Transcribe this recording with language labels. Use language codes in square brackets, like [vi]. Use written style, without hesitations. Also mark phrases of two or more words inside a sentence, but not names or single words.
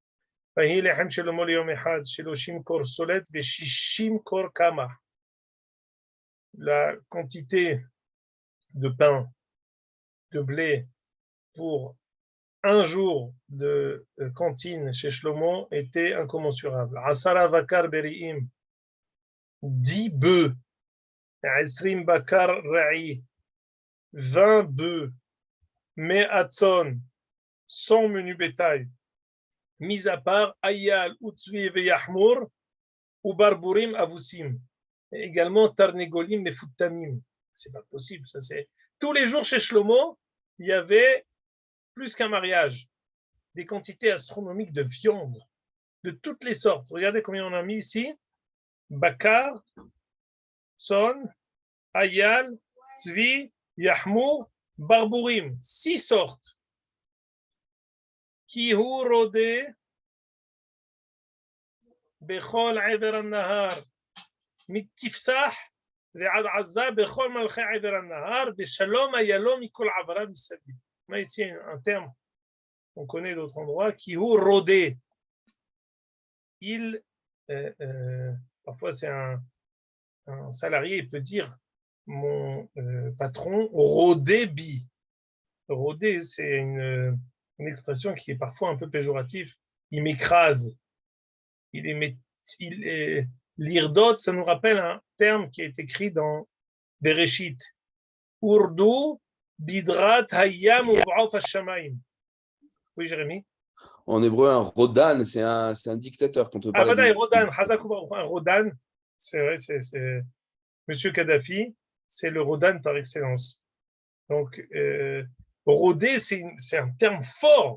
[fr] La quantité de pain, de blé pour un jour de cantine chez Shlomo était incommensurable. [he] עשרה בקר בריאים, [fr] 10 bœufs, 20 [he] בקר רעי, [fr] 20 bœufs, me'atzon, 100 menus bétail, mis à part ayal, [he] וצבי ו יחמור, או ברברים אבוסים, [fr] et également tarnegolim et futtamim. C'est pas possible, ça c'est. Tous les jours chez Shlomo, il y avait plus qu'un mariage, des quantités astronomiques de viande, de toutes les sortes. Regardez combien on a mis ici. [he] בקר, צאן, איל, צבי, יחמור, ברברים. [fr] 6 sortes. [he] כי הוא רודה, בכל עבר הנהר, מתפסח, ועד עזה, בכל מלכי עבר הנהר, ושלום היה לו מכל עבריו מסביב. [fr] On a ici un terme on connaît d'autres endroits, qui rodé. Il parfois c'est un salarié, il peut dire mon patron [he] רודה בי. [fr] Rodé, c'est une expression qui est parfois un peu péjorative. Il m'écrase. L'irdot, ça nous rappelle un terme qui est écrit dans Bereshit. [he] ורדו בדגת הים ובעוף השמים. [fr] Oui, Jérémy? En hébreu, un rodan, c'est un dictateur. Quand on Ah, parlait Vadaï, Rodan, un Rodan, c'est vrai, c'est Monsieur Kadhafi, c'est le Rodan par excellence. Donc, rodé, c'est un terme fort.